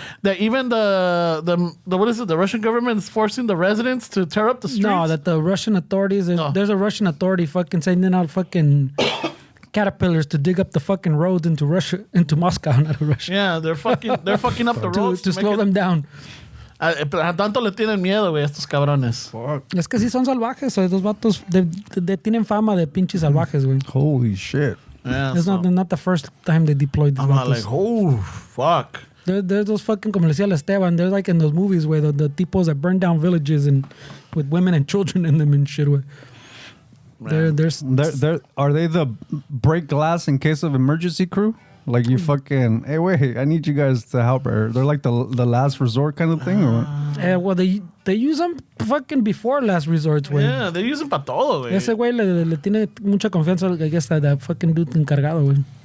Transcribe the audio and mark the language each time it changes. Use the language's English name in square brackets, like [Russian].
[English] That even the what is it? The Russian government is forcing the residents to tear up the streets? No, that the Russian authorities, there's a Russian authority fucking sending out fucking caterpillars to dig up the fucking roads into Russia, into Moscow, not Russia. Yeah, they're fucking up the roads to slow them down. [Spanish] A tanto le tienen miedo, güey, estos cabrones. Es que sí son salvajes, güey. Los vatos tienen fama de pinches salvajes, güey. [English] Holy shit. Yeah, it's not the first time they deployed these I'm vatos. like, oh, fuck. There's those fucking, [Spanish] como le decía Esteban, [English] they're like in those movies where the tipos that burn down villages and with women and children in them and shit, güey. Are they the break glass in case of emergency crew? Like you fucking, hey, wait, I need you guys to help her. They're like the last resort kind of thing, or? Well, they use them fucking before last resorts, güey. Yeah, they use them [Spanish] para todo, [English] güey. [Spanish] Ese güey le tiene mucha confianza, [English] I guess, that fucking dude [Spanish] encargado, güey.